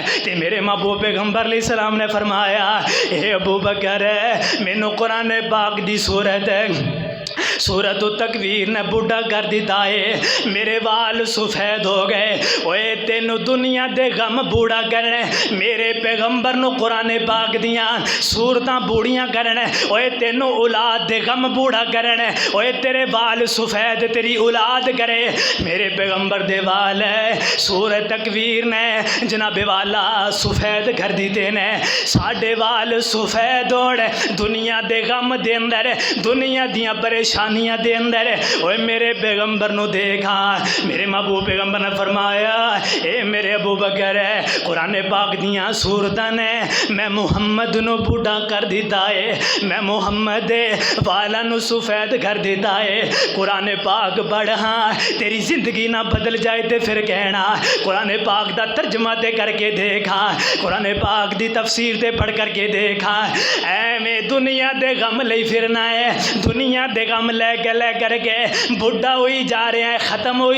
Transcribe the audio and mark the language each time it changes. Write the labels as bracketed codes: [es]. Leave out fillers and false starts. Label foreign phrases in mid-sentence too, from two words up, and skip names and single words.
[pa] تے میرے محبوب پیغمبر علیہ السلام نے فرمایا اے ابو بکر مینوں قرآن پاک دی سورت التکویر نے بوڑھا کر دیتا ہے، میرے وال سفید ہو گئے، اوے تینو دنیا دے غم بوڑھا کرنے، میرے پیغمبر نو قرآن پاک دیاں سورتاں بوڑھیاں کرنے، اوے تینو اولاد دے غم بوڑھا کرنے، اوے تیرے وال سفید تیری اولاد کرے۔ میرے پیغمبر دے وال سورت تکویر نے جناب والا سفید کر دیتے نے، ساڈے وال سفید ہوڑ دنیا دے غم دے اندر، دنیا دیاں پریشانیاں دے اندر، اوے میرے پیغمبر نو دیکھا، میرے محبوب پیغمبر نے فرمایا اے میرے ابو بکر قرآن پاک دیاں سورتاں نے میں محمد نو بوڑھا کر دیتا ہے، میں محمد والا نو سفید کر دیتا ہے، قرآن پاک پڑھا تیری زندگی نہ بدل جائے تے پھر کہنا، قرآن پاک دا ترجمہ تے کر کے دیکھا، قرآن پاک دی تفسیر تے پڑھ کر کے دیکھا، اے میں دنیا دے غم لئی پھرنا ہے، دنیا دے غم لے کر کے بڑھا ہوئی جا رہے ہیں، ختم ہوئی